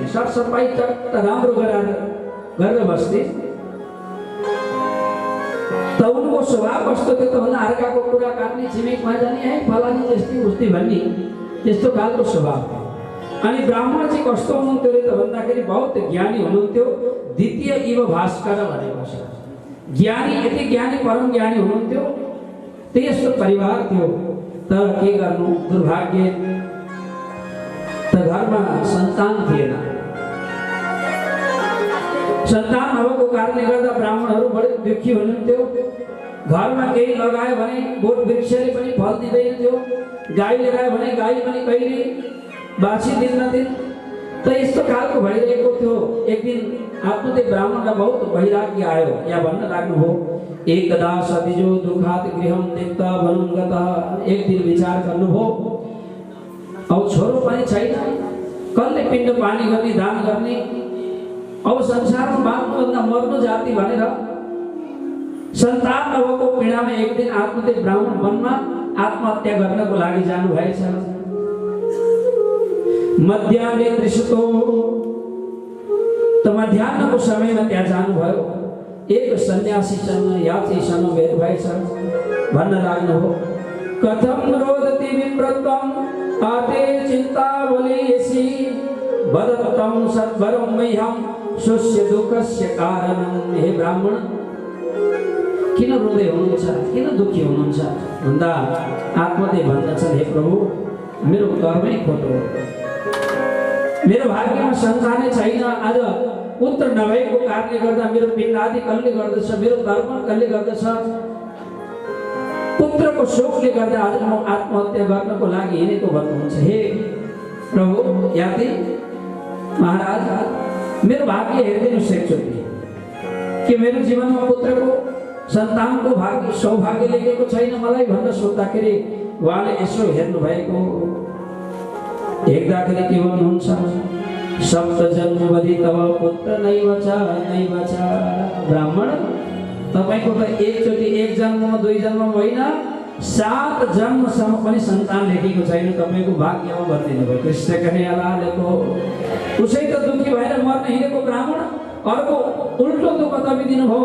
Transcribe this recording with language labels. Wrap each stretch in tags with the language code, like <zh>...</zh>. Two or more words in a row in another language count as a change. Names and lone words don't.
<ne>सरसफाई चट्ट राम्रो गरेर बस्थे। त उनको स्वभाव कस्तो थियो त भन्दा अर्काको कुरा काट्ने, छिमेकमा जाने है फलानी जस्तै उस्तै भन्ने, त्यस्तो खालको स्वभाव। अनि ब्राह्मण चाहिँ कस्तो हुनुहुन्थ्यो अरे त भन्दाखेरि बहुत ज्ञानी हुनुहुन्थ्यो।</ne> <sa>द्वितीय इव भास्कर</sa> <ne>भनेको छ। ज्ञानी, यति ज्ञानी, परम ज्ञानी हुनुहुन्थ्यो। त्यस्तो परिवार थियो। तर के गर्नु, दुर्भाग्य त घरमा सन्तान थिएन। सन्तान नभएको कारणले गर्दा ब्राह्मणहरू बडे दुःखी हुनुहुन्थ्यो। घरमा केही लगायो भने बोट वृक्षले पनि फल दिँदैन थियो। गाई लिएर आयो भने गाई पनि कहिले बाछी दिन्नथे। त यस्तो खालको भइरहेको थियो। एक दिन आत्मदेव ब्राह्मणलाई बहुत वैराग्य आयो। यहाँ भन्न लाग्नुभयो,</ne> <sa>एकदा सतिजो दुखात गृहम त्यक्ता वनं गतः।</sa> <ne>एक दिन विचार गर्नुभयो, अब छोरो पनि छैन, कसले पिण्ड पानी गर्ने, दान गर्ने, अब संसारमा बाँच्नुभन्दा मर्नु जाति भनेर सन्तान नभएको पीडामा एक दिन आत्मदेव ब्राह्मण वनमा आत्महत्या गर्नको लागि जानु भएछ।</ne> <sa>मध्याह्ने दृश्यतो,</sa> <ne>त मध्याह्नको समयमा त्यहाँ जानुभयो। एक सन्यासीसँग यात्रीसँग भेट भएछ। भन्न लाग्नुभयो,</ne> <sa>कथम रोदति विप्रत्वम आते चिन्तावलीयसी वदत्तम सद्वरं मह्यं स्वस्य दुःखस्य कारणं।</sa> <ne>हे ब्राह्मण, किन रोदै हुनुहुन्छ, किन दुःखी हुनुहुन्छ भन्दा आत्मदेव भन्दछन्, हे प्रभु, मेरो कर्मै खोटो हो। मेरो भाग्यमा सन्तानै छैन। आज पुत्र नभएको कारणले गर्दा मेरो पिण्डादि कसले गर्दछ, मेरो तर्पण कसले गर्दछ। पुत्रको शोकले गर्दा आज म आत्महत्या गर्नको लागि हिँडेको भन्नुहुन्छ। हे प्रभु, याति महाराज, मेरो भाग्य हेरिदिनुहोस् एकचोटि। कि मेरो जीवनमा पुत्रको सन्तानको भाग्य सौभाग्य लेखेको छैन मलाई भनेर सोद्धाखेरि उहाँले यसो हेर्नु भएको। हेर्दाखेरि के भन्नुहुन्छ,</ne> <sa>सप्त जन्मवधि तव पुत्र नैव छ नैव छ।</sa> <ne>ब्राह्मण, तपाईको त एकचोटि एक जन्म दुई जन्म होइन, 7 जन्मसम्म पनि सन्तान लेखेको छैन। तपाईको भाग्यमा भनिदिनु भयो। कृष्ण कन्हैयालालको उसै त दुःखी भएर मर्न हिँडेको ब्राह्मण अर्को उल्टो दुःख तपाईँ दिनुभयो।</ne>